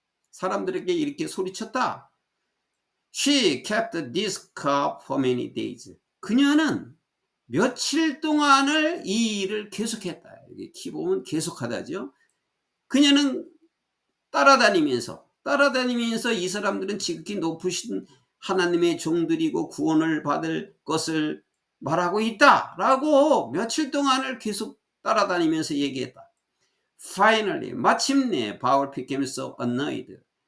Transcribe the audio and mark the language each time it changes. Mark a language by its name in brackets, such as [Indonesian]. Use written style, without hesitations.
[Korean] 사람들에게 이렇게 소리쳤다. [English] She kept this cup for many days. [Korean] 그녀는 며칠 동안을 이 일을 계속했다. 여기 키 보면 계속하다죠. 그녀는 따라다니면서 이 사람들은 지극히 높으신 하나님의 종들이고 구원을 받을 것을 말하고 있다 라고 며칠 동안을 계속 따라다니면서 얘기했다. [English] Finally, [Korean] 마침내 [English] 바울 became so annoyed.